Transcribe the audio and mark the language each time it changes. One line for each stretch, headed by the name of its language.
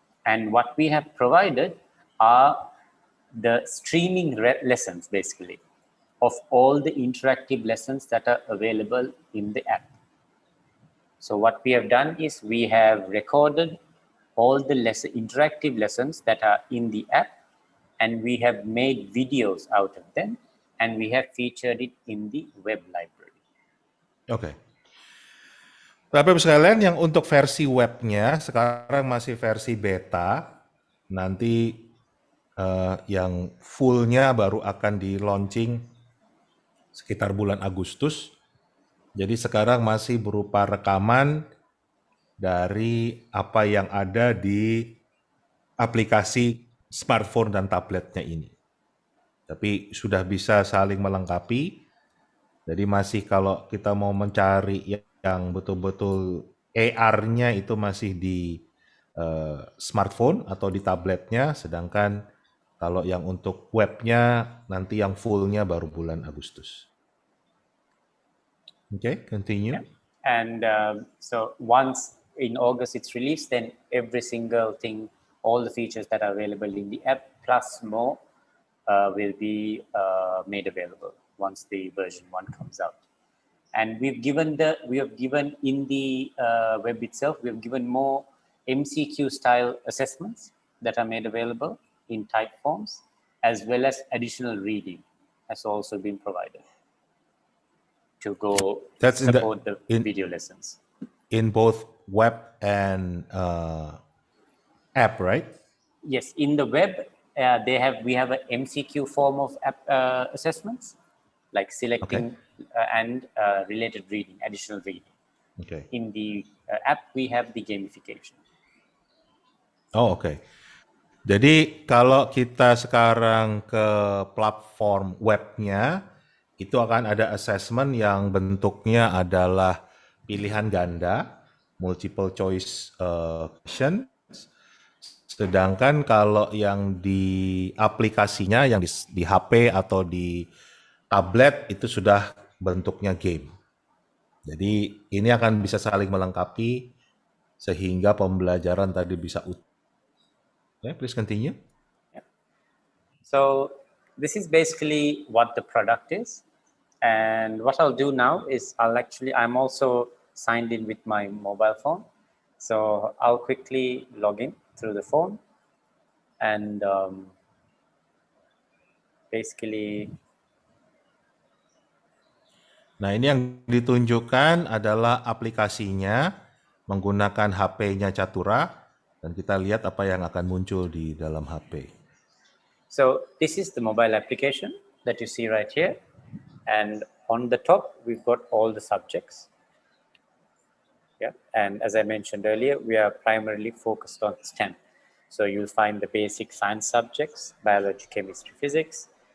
English: And what we have provided are the streaming lessons, basically, of all the interactive lessons that are available in the app. So what we have done is we have recorded all the interactive lessons that are in the app, and we have made videos out of them, and we have featured it in the web library.
Indonesian: Oke. Bapak-Ibu sekalian, yang untuk versi webnya sekarang masih versi beta, nanti yang fullnya baru akan di launching sekitar bulan Agustus. Jadi sekarang masih berupa rekaman dari apa yang ada di aplikasi smartphone dan tabletnya ini. Tapi sudah bisa saling melengkapi. Jadi masih kalau kita mau mencari yang betul-betul AR-nya itu masih di smartphone atau di tabletnya, sedangkan kalau yang untuk webnya nanti yang fullnya baru bulan Agustus.
English: Okay, continue. Yeah. And so once in August it's released, then every single thing, all the features that are available in the app plus more will be made available once the version 1 comes out. And we have given in the web itself, we have given more MCQ style assessments that are made available in type forms, as well as additional reading has also been provided to go support the video lessons. In both web and app, right? Yes, in the web, we have an MCQ form of app assessments, like selecting and related reading, additional reading. Okay. In the app, we have the gamification.
Indonesian: Oh, oke. Jadi kalau kita sekarang ke platform webnya, itu akan ada assessment yang bentuknya adalah pilihan ganda,
English: multiple choice question.
Indonesian: Sedangkan kalau yang di aplikasinya, yang di HP atau di tablet itu sudah bentuknya game. Jadi ini akan bisa saling melengkapi sehingga pembelajaran tadi bisa utuh.
English: Yeah, please continue. Yeah. So this is basically what the product is. And what I'll do now is I'm also signed in with my mobile phone. So I'll quickly log in through the phone and basically.
Indonesian: Nah, ini yang ditunjukkan adalah aplikasinya menggunakan HP-nya Catura dan kita lihat apa yang akan muncul di dalam HP.
English: So this is the mobile application that you see right here, and on the top we've got all the subjects. Yeah, and as I mentioned earlier, we are primarily focused on STEM. So you'll find the basic science subjects, biology, chemistry, physics.